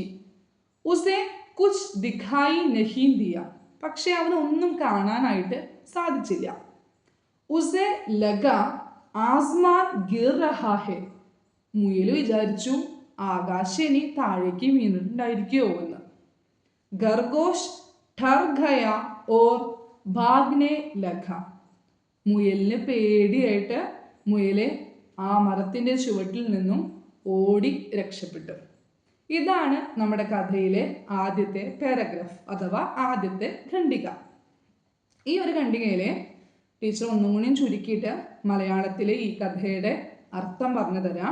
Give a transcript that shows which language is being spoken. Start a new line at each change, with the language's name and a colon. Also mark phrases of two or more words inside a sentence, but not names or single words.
Hindi: उसे कुछ दिखाई नहीं दिया,
Malayalam: പക്ഷെ അവനൊന്നും കാണാനായിട്ട് സാധിച്ചില്ല.
Hindi: उसे लगा आसमान गिर रहा है,
Malayalam: മുയൽ വിചാരിച്ചു ആകാശം ഇനി താഴേക്ക് വീണിട്ടുണ്ടായിരിക്കുമോ എന്ന്.
Hindi: ഖർഗോഷ് ठर गया और भागने लगा,
Malayalam: മുയലിന് പേടിയായിട്ട് മുയലെ ആ മരത്തിൻ്റെ ചുവട്ടിൽ നിന്നും ഓടി രക്ഷപ്പെട്ടു. ഇതാണ് നമ്മുടെ കഥയിലെ ആദ്യത്തെ പാരഗ്രാഫ് അഥവാ ആദ്യത്തെ ഖണ്ഡിക. ഈ ഒരു ഖണ്ഡികയിലെ ടീച്ചർ ഒന്നും കൂടിയും ചുരുക്കിയിട്ട് മലയാളത്തിലെ ഈ കഥയുടെ അർത്ഥം പറഞ്ഞു തരാം.